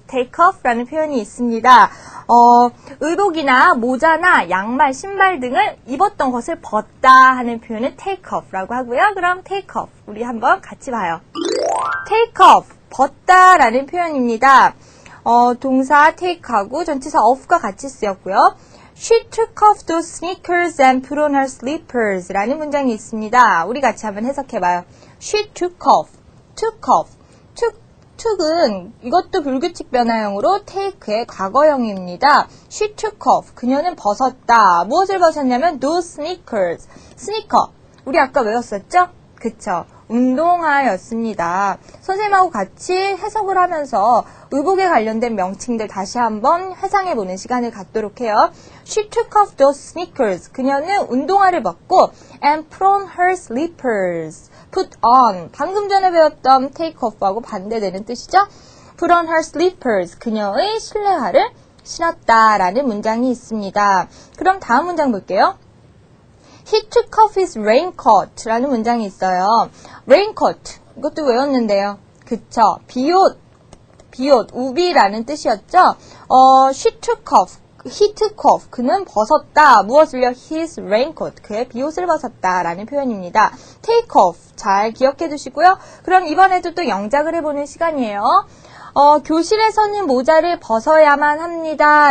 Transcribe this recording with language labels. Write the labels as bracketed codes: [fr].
[ko] take off라는 표현이 있습니다. 의복이나 모자나 양말, 신발 등을 입었던 것을 벗다 하는 표현은 take off라고 하고요. 그럼 take off 우리 한번 같이 봐요. take off, 벗다라는 표현입니다. 동사 take하고 전치사 off가 같이 쓰였고요. [en] She took off those sneakers and put on her slippers [ko] 라는 문장이 있습니다. 우리 같이 한번 해석해봐요. [en] She took off, took off, [ko] took은 이것도 불규칙 변화형으로 take의 과거형입니다. [en] She took off. [ko] 그녀는 벗었다. 무엇을 벗었냐면 [en] those sneakers. [ko] 스니커. 우리 아까 외웠었죠? 그쵸. 운동화였습니다. 선생님하고 같이 해석을 하면서 의복에 관련된 명칭들 다시 한번 회상해보는 시간을 갖도록 해요. [en] She took off those sneakers. [ko] 그녀는 운동화를 벗고 [en] and put on her slippers. put on. [ko] 방금 전에 배웠던 take off하고 반대되는 뜻이죠. [en] put on her slippers. [ko] 그녀의 실내화를 신었다라는 문장이 있습니다. 그럼 다음 문장 볼게요. [en] He took off his raincoat라는 [ko] 문장이 있어요. raincoat. 이것도 외웠는데요. 그쵸. 비옷, 우비라는 뜻이었죠. [en] She took off. He took off. [ko] 그는 벗었다. 무엇을요? [en] His raincoat. [ko] 그의 비옷을 벗었다. 라는 표현입니다. take off. 잘 기억해 두시고요. 그럼 이번에도 또 영작을 해보는 시간이에요. 교실에서는 모자를 벗어야만 합니다.